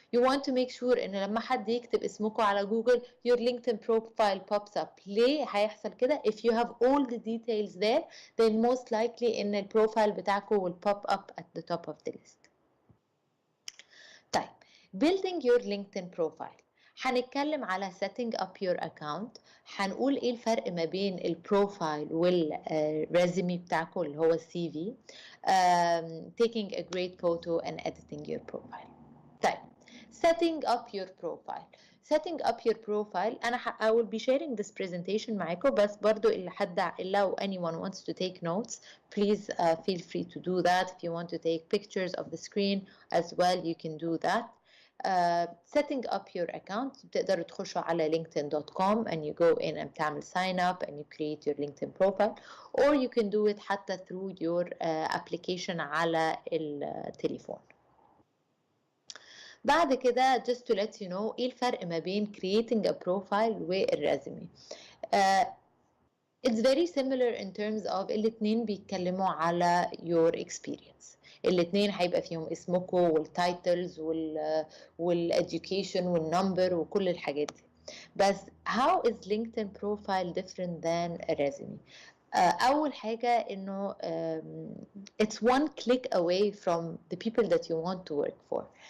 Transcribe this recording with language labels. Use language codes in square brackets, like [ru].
[en] You want to make sure [ar] ان لما حد يكتب اسمكم على جوجل [en] your LinkedIn profile pops up. [ar] ليه هيحصل كده؟ [en] If you have all the details there, then most likely [ar] ان البروفايل بتاعكم [en] will pop up at the top of the list. طيب, building your LinkedIn profile. [ar] هنتكلم على [en] setting up your account. [ar] هنقول ايه الفرق ما بين البروفايل والريزومي بتاعكم اللي هو السي في. [en] Taking a great photo and editing your profile. طيب, setting up your profile. Setting up your profile. I will be sharing this presentation [ar] معاكم, بس برضو لو [en] anyone wants to take notes, please feel free to do that. If you want to take pictures of the screen as well, you can do that. Setting up your account, [ar] بتقدروا تخشوا على [en] linkedin.com and you go in and [ar] تعمل [en] sign up and you create your LinkedIn profile, or you can do it [ar] حتى [en] through your application [ar] على التليفون. بعد كده [en] just to let you know [ar] ايه الفرق ما بين [en] creating a profile [ar] والريزومي. [en] It's very similar in terms of [ar] الاتنين بيتكلموا على [en] your experience. [ar] الاتنين هيبقى فيهم اسمكم والتايتلز والeducation والنمبر وكل الحاجات دي. [en] بس how is LinkedIn profile different than a resume? [ar] أول حاجة إنه [en] it's one click away from the people that you want to work for.